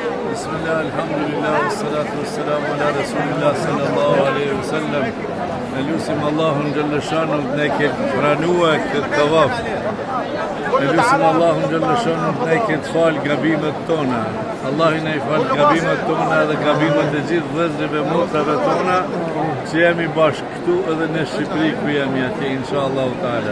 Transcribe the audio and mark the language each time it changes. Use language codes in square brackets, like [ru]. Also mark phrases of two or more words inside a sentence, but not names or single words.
[ar] بسم الله، الحمد لله، الصلاة والسلام على رسول الله صلى الله عليه وسلم. [sq] Ne lutim Allahun [ar] جل شأنه [sq] ne ke pranua këtë tavaf. Ne lutim Allahun [ar] جل شأنه [sq] ne ke fal gabimet tona. Allah i na i fal gabimet tona dhe gabimet e gjithë vëllezërve motrave tona që jemi bashkë këtu edhe në Shqipëri ku jemi atje [ar] إن شاء الله تعالى.